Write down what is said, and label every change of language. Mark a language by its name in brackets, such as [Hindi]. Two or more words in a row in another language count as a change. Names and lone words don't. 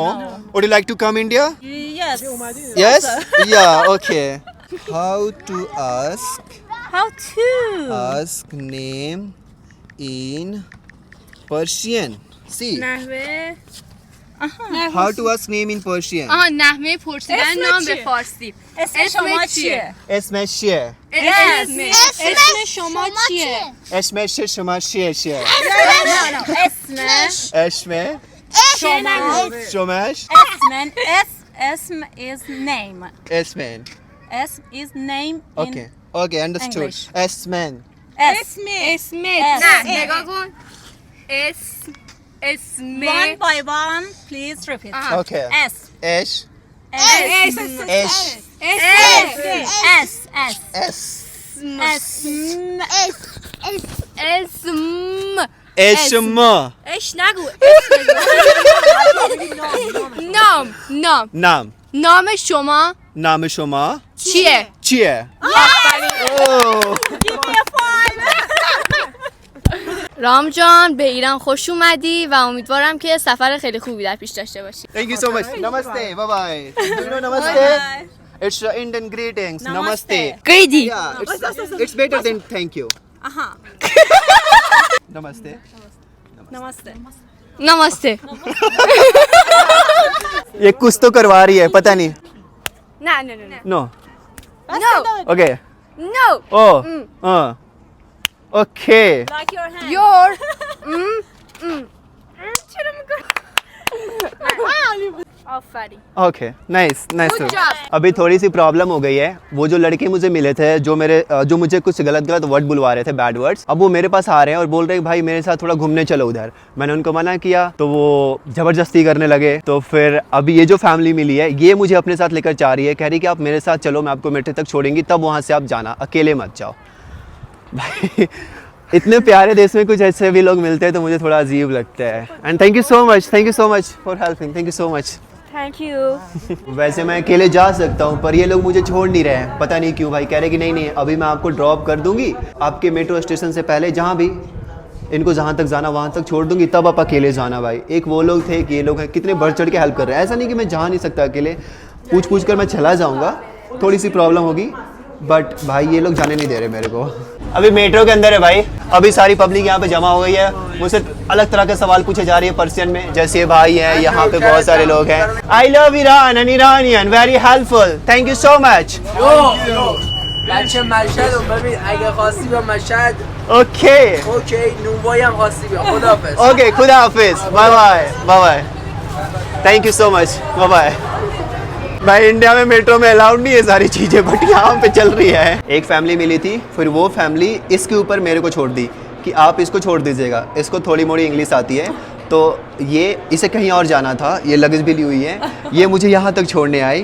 [English] Would you like to come India? Yes. Yes? Yeah, okay. How to ask How to? name in Persian? See. [Persian] نحوه [English] How to ask name in Persian? [Persian] نحوه پرسیدن نام به فارسی اسم شما چیه؟ اسمش چیه؟ اسم شما چیه؟ اسمش شما چیه؟ اسمش اسمه؟ شماش؟ [English] اسم is name. [Persian] اسمن. [English] Esm is name in Okay, understood. English. [Persian] اسمن. اسمت نه نگاه کن اسم [English] One by one, please repeat. Okay. S. [Persian] اش اسم اش [English] S. [Persian] اسم اسم اش نگو نام نام شما نام شما چیه؟ چیه؟ رام جان به ایران خوش اومدی و امیدوارم که سفر خیلی خوبی در پیش داشته باشی. [English] Thank you so much. Namaste. Bye bye. Do you know namaste? It's Indian greetings. Namaste. گریدی Yeah, it's better than thank you. Namaste. Namaste. [Persian] نماسته [Hindi] ये कुछ तो करवा रही है, पता नहीं. [Persian] نه نه نه [English] No. نو Okay. نو Oh. Okay. Like your hand. [Persian] یور آفرین [English] Okay. Nice. Good job. [Hindi] अभी थोड़ी सी प्रॉब्लम हो गई है। वो जो लड़के मुझे मिले थे जो मुझे कुछ गलत वर्ड बुलवा रहे थे, [English] bad words, [Hindi] अब वो मेरे पास आ रहे हैं और बोल रहे हैं भाई मेरे साथ थोड़ा घूमने चलो उधर। मैंने उनको मना किया तो वो जबरदस्ती करने लगे। तो फिर अभी ये जो फैमिली मिली है ये मुझे अपने साथ लेकर जा रही है, कह रही कि आप मेरे साथ चलो, मैं आपको मेट्रो तक छोड़ेंगी, तब वहाँ से आप जाना, अकेले मत जाओ। भाई इतने प्यारे देश में कुछ ऐसे भी लोग मिलते हैं तो मुझे थोड़ा अजीब लगता है। [English] and thank you so much for helping. thank you so much. Thank you. [Hindi] वैसे मैं अकेले जा सकता हूँ पर ये लोग मुझे छोड़ नहीं रहे हैं, पता नहीं क्यों भाई। कह रहे कि नहीं अभी मैं आपको ड्रॉप कर दूंगी आपके [English] metro station [Hindi] से पहले, जहाँ भी इनको जहाँ तक जाना वहाँ तक छोड़ दूंगी, तब आप अकेले जाना। भाई एक वो लोग थे कि ये लोग हैं कितने बढ़ चढ़ के हेल्प कर रहे हैं। ऐसा नहीं कि मैं जा नहीं सकता अकेले, पूछ पूछ कर मैं चला जाऊंगा, थोड़ी सी प्रॉब्लम होगी, बट भाई ये लोग जाने नहीं दे रहे मेरे को। अभी मेट्रो के अंदर है भाई, अभी सारी पब्लिक यहाँ पे जमा हो गई है, मुझसे अलग तरह के सवाल पूछे जा रही है पर्शियन में, जैसे ये भाई है, यहाँ पे बहुत सारे लोग हैं। [English] I love Iran and Iranian, very helpful, thank you so much. [Persian] بچه مشهد رو ببین اگه خواستی به مشهد [English] ओके [Persian] اوکی نونوایی هم خواستی بیا خداحافظ [Hindi] ओके, खुदा हाफिज, [English] bye bye bye bye, thank you so much, bye bye. [Hindi] भाई इंडिया में मेट्रो में अलाउड नहीं है सारी चीज़ें, बट यहाँ पे चल रही है। एक फैमिली मिली थी, फिर वो फैमिली इसके ऊपर मेरे को छोड़ दी कि आप इसको छोड़ दीजिएगा, इसको थोड़ी मोड़ी इंग्लिश आती है, तो ये इसे कहीं और जाना था, ये लगेज भी ली हुई है, ये मुझे यहाँ तक छोड़ने आई।